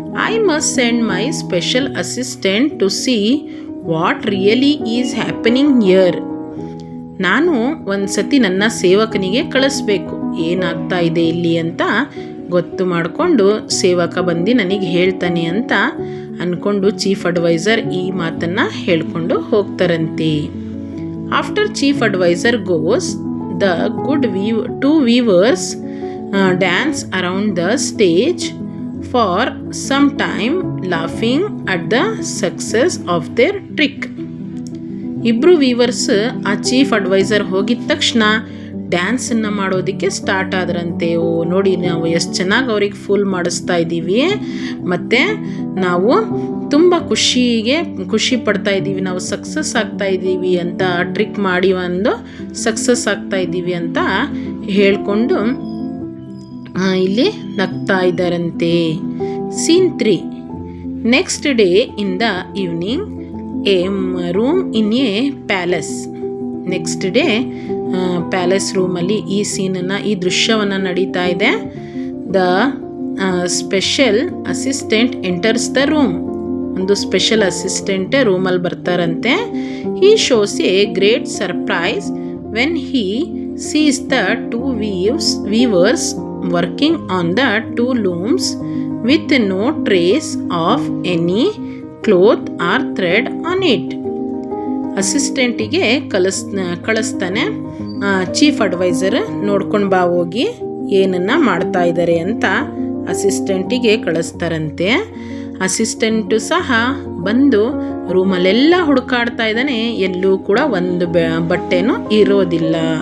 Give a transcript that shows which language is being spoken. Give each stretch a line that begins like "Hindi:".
English: I must send my special assistant to see what really is happening here.
Kannada: ನಾನು ಒಂದು ಸತಿ ನನ್ನ ಸೇವಕನಿಗೆ ಕಳಿಸ್ಬೇಕು, ಏನಾಗ್ತಾ ಇದೆ ಇಲ್ಲಿ ಅಂತ ಗೊತ್ತು ಮಾಡಿಕೊಂಡು ಸೇವಕ ಬಂದು ನನಗೆ ಹೇಳ್ತಾನೆ ಅಂತ ಅಂದ್ಕೊಂಡು ಚೀಫ್ ಅಡ್ವೈಸರ್ ಈ ಮಾತನ್ನು ಹೇಳ್ಕೊಂಡು ಹೋಗ್ತಾರಂತೆ.
English: After chief adviser goes, the two weavers dance around the stage for some time, laughing at the success of their trick.
Kannada: ಇಬ್ಬರು ವೀವರ್ಸ್ ಆ ಚೀಫ್ ಅಡ್ವೈಸರ್ ಹೋಗಿದ ತಕ್ಷಣ ಡ್ಯಾನ್ಸನ್ನು ಮಾಡೋದಕ್ಕೆ ಸ್ಟಾರ್ಟ್ ಆದ್ರಂತೆ. ಓ ನೋಡಿ, ನಾವು ಎಷ್ಟು ಚೆನ್ನಾಗಿ ಅವ್ರಿಗೆ ಫುಲ್ ಮಾಡಿಸ್ತಾ ಇದ್ದೀವಿ, ಮತ್ತು ನಾವು ತುಂಬ ಖುಷಿ ಪಡ್ತಾ ಇದ್ದೀವಿ, ನಾವು ಸಕ್ಸಸ್ ಆಗ್ತಾ ಇದ್ದೀವಿ ಅಂತ, ಟ್ರಿಕ್ ಮಾಡಿ ಒಂದು ಸಕ್ಸಸ್ ಆಗ್ತಾ ಇದ್ದೀವಿ ಅಂತ ಹೇಳ್ಕೊಂಡು ಇಲ್ಲಿ ನಗ್ತಾ ಇದ್ದಾರಂತೆ.
English: Scene 3. Next day in the evening, a room in a palace.
Kannada: Next day palace ರೂಮಲ್ಲಿ ಈ ದೃಶ್ಯವನ್ನು ನಡೀತಾ ಇದೆ.
English: The special assistant enters the room.
Kannada: ಒಂದು ಸ್ಪೆಷಲ್ ಅಸಿಸ್ಟೆಂಟ್ ರೂಮಲ್ಲಿ ಬರ್ತಾರಂತೆ.
English: He shows a great surprise when he sees the two weavers working on the 2 looms with no trace of any cloth or thread on it.
Kannada: ಅಸಿಸ್ಟೆಂಟಿಗೆ ಕಳಿಸ್ತಾನೆ. Chief adviser ನೋಡ್ಕೊಂಡು ಬಾ ಹೋಗಿ ಏನನ್ನು ಮಾಡ್ತಾ ಇದ್ದಾರೆ ಅಂತ ಅಸಿಸ್ಟೆಂಟಿಗೆ ಕಳಿಸ್ತಾರಂತೆ. ಅಸಿಸ್ಟೆಂಟು ಸಹ ಬಂದು ರೂಮಲ್ಲೆಲ್ಲ ಹುಡುಕಾಡ್ತಾ ಇದ್ದಾನೆ, ಎಲ್ಲೂ ಕೂಡ ಒಂದು ಬಟ್ಟೆನೂ ಇರೋದಿಲ್ಲ.